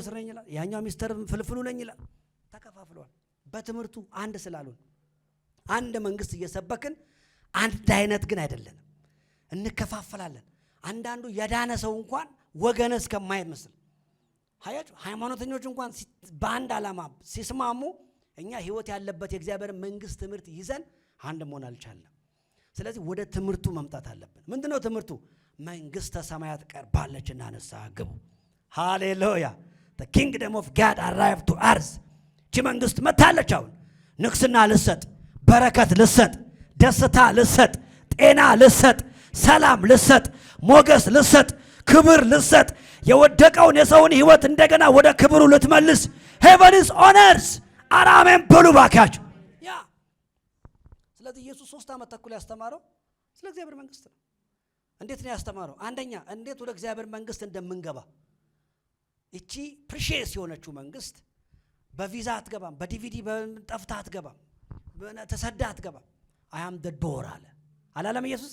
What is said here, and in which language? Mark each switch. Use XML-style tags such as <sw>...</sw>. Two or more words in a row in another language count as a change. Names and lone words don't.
<am>ነኝ ይላል፣ ያኛው ሚስተር ፍልፍሉ ነኝ ይላል። ተከፋፍለዋል። በትምህርቱ አንድ ስላሉን አንድ መንግስት እየሰበክን አንድ አይነት ግን አይደለንም፣ እንከፋፈላለን። አንዳንዱ የዳነ ሰው እንኳን ወገነ እስከማይመስል ሀያችሁ ሃይማኖተኞች እንኳን በአንድ ዓላማ ሲስማሙ እኛ ህይወት ያለበት የእግዚአብሔር መንግስት ትምህርት ይዘን አንድ መሆን አልቻለም። ስለዚህ ወደ ትምህርቱ መምጣት አለብን። ምንድነው ትምህርቱ? መንግስተ ሰማያት ቀርባለችና ንስሐ ግቡ። ሃሌሉያ!</am> <en>the kingdom of God arrived to earth።</en> <am>እቺ መንግስት መታለች። አሁን ንግስና ልሰጥ፣ በረከት ልሰጥ፣ ደስታ ልሰጥ፣ ጤና ልሰጥ፣ ሰላም ልሰጥ፣ ሞገስ ልሰጥ፣ ክብር ልሰጥ፣ የወደቀውን የሰውን ህይወት እንደገና ወደ ክብሩ ልትመልስ</am> <en>heaven is on earth።</en> <am>አሜን በሉ ባካችሁ። ያ ስለዚህ ኢየሱስ 3 ዓመት ተኩል ያስተማረው ስለ እግዚአብሔር መንግስት ነው። እንዴት ነው ያስተማረው? አንደኛ እንዴት ወደ እግዚአብሔር መንግስት እንደምንገባ። እቺ ፕሪሺየስ የሆነችው መንግስት በቪዛ አትገባም፣ በዲቪዲ በጠፍታ አትገባም፣ ተሰዳ አትገባም።</am> <en>I am the door</en> <am>አለ አላለም ኢየሱስ?</am>